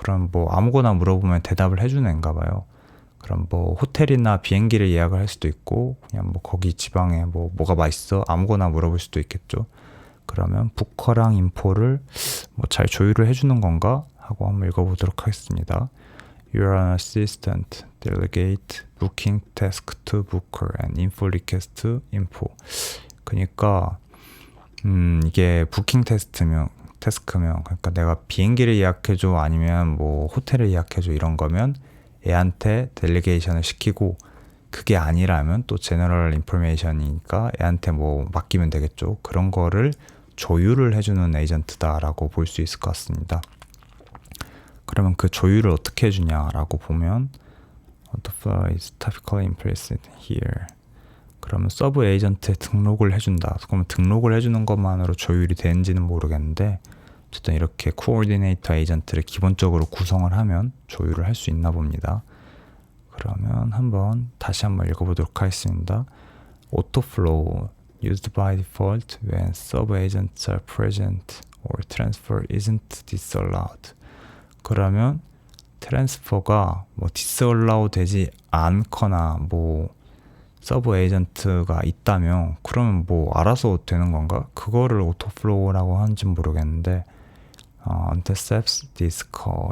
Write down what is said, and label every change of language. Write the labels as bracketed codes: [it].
[ko] 그럼 뭐 아무거나 물어보면 대답을 해주는 애인가 봐요. 그럼 뭐 호텔이나 비행기를 예약을 할 수도 있고, 그냥 뭐 거기 지방에 뭐가 맛있어? 아무거나 물어볼 수도 있겠죠. 그러면 부커랑 인포를 뭐 잘 조율을 해주는 건가? 하고 한번 읽어보도록 하겠습니다. [en] You are an assistant. Delegate booking task to booker and info request to info. [ko] 그러니까 이게 부킹 테스크면 그러니까 내가 비행기를 예약해줘 아니면 뭐 호텔을 예약해줘 이런 거면 애한테 델리게이션을 시키고, 그게 아니라면 또 제너럴 인포메이션이니까 애한테 뭐 맡기면 되겠죠. 그런 거를 조율을 해주는 에이전트다라고 볼 수 있을 것 같습니다. 그러면 그 조율을 어떻게 해주냐라고 보면 [en] The flow is typically implicit here. [ko] 그러면 서브 에이전트에 등록을 해준다. 그러면 등록을 해주는 것만으로 조율이 되는지는 모르겠는데, 어쨌든 이렇게 코어디네이터 에이전트를 기본적으로 구성을 하면 조율을 할 수 있나 봅니다. 그러면 다시 한번 읽어보도록 하겠습니다. [en] Autoflow used by default when sub-agents are present or transfer isn't disallowed. [ko] 그러면 트랜스퍼가 뭐 디스얼라우 되지 않거나 뭐 서브 에이전트가 있다면 그러면 뭐 알아서 되는 건가? 그거를 오토플로우라고 하는지는 모르겠는데, [en] intercepts this call.